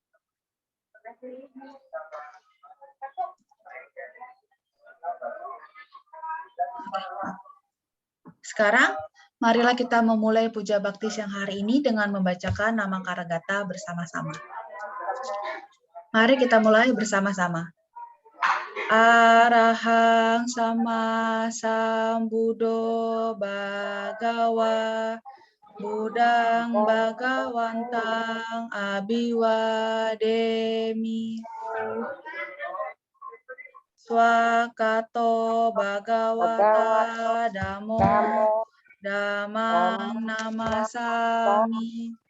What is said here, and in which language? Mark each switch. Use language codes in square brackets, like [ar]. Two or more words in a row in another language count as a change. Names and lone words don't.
[id] Sekarang, marilah kita memulai puja bakti siang hari ini dengan membacakan nama Karagata bersama-sama. Mari kita mulai bersama-sama. [pi] Arahang sama sambudo bagawa budang bagawantang abiwademi swakato bagawata damo damang namasami